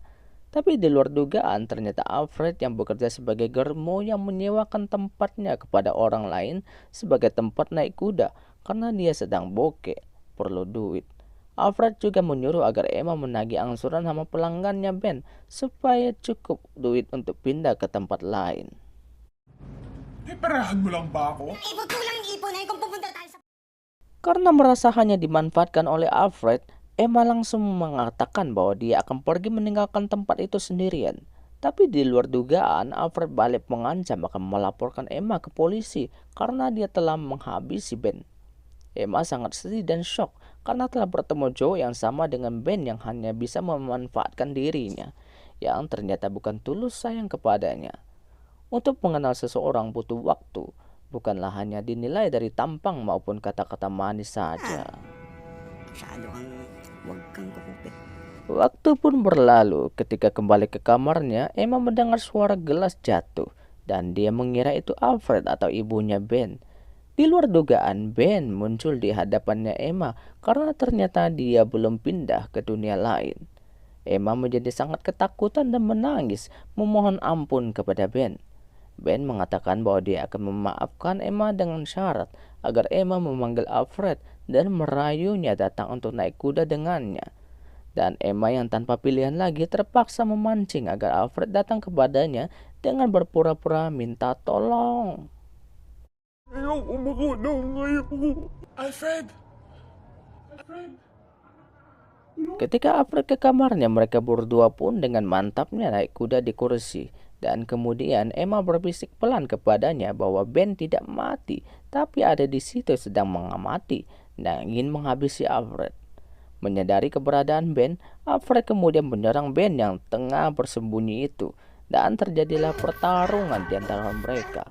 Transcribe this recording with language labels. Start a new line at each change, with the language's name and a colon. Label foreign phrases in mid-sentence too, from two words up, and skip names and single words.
Indonesian: Tapi di luar dugaan ternyata Alfred yang bekerja sebagai germo yang menyewakan tempatnya kepada orang lain sebagai tempat naik kuda karena dia sedang bokeh, perlu duit. Alfred juga menyuruh agar Emma menagih angsuran sama pelanggannya Ben supaya cukup duit untuk pindah ke tempat lain.
Filipino: Perahan mo lang ba ako? Ipon ko lang ipon ay kung pupunta tayo sa...
Indonesian: Karena merasa hanya dimanfaatkan oleh Alfred, Emma langsung mengatakan bahwa dia akan pergi meninggalkan tempat itu sendirian. Tapi di luar dugaan, Alfred balik mengancam akan melaporkan Emma ke polisi karena dia telah menghabisi Ben. Emma sangat sedih dan shock karena telah bertemu Joe yang sama dengan Ben yang hanya bisa memanfaatkan dirinya, yang ternyata bukan tulus sayang kepadanya. Untuk mengenal seseorang butuh waktu, bukanlah hanya dinilai dari tampang maupun kata-kata manis saja.
Filipino: Masyado kang huwag kang kukupit.
Indonesian: Waktu pun berlalu. Ketika kembali ke kamarnya, Emma mendengar suara gelas jatuh dan dia mengira itu Alfred atau ibunya Ben. Di luar dugaan, Ben muncul di hadapannya Emma karena ternyata dia belum pindah ke dunia lain. Emma menjadi sangat ketakutan dan menangis memohon ampun kepada Ben. Ben mengatakan bahwa dia akan memaafkan Emma dengan syarat agar Emma memanggil Alfred dan merayunya datang untuk naik kuda dengannya. Dan Emma yang tanpa pilihan lagi terpaksa memancing agar Alfred datang kepadanya dengan berpura-pura minta tolong.
Filipino: Ayoko makulong, ayoko. Alfred! Alfred!
Indonesian: Ketika Alfred ke kamarnya, mereka berdua pun dengan mantapnya naik kuda di kursi. Dan kemudian Emma berbisik pelan kepadanya bahwa Ben tidak mati, tapi ada di situ sedang mengamati dan ingin menghabisi Alfred. Menyadari keberadaan Ben, Alfred kemudian menyerang Ben yang tengah bersembunyi itu, dan terjadilah pertarungan di antara mereka.